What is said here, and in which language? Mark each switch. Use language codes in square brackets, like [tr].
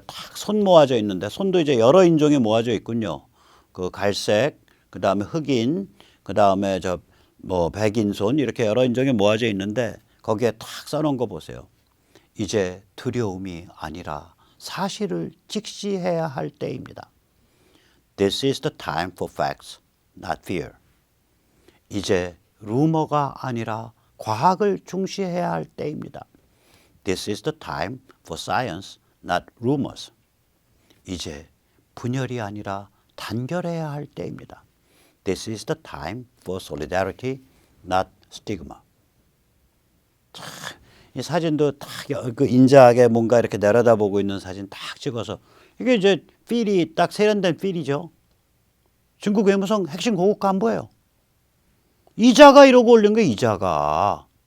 [ko] 딱 손 모아져 있는데 손도 이제 여러 인종이 모아져 있군요. 그 갈색, 그 다음에 흑인, 그 다음에 저 뭐 백인 손 이렇게 여러 인종이 모아져 있는데 거기에 딱 써놓은 거 보세요. 이제 두려움이 아니라 사실을 직시해야 할 때입니다. [en] This is the time for facts, not fear. [ko] 이제 루머가 아니라 과학을 중시해야 할 때입니다. [en] This is the time for science, not rumors. [ko] 이제 분열이 아니라 단결해야 할 때입니다. [en] This is the time for solidarity, not stigma. [ko] 참, 이 사진도 딱 그 인자하게 뭔가 이렇게 내려다보고 있는 사진 딱 찍어서 이게 이제 필이 딱 세련된 필이죠. 중국 외무성 핵심 고급 간부예요. 이자가 이러고 올린 거예요. 이자가.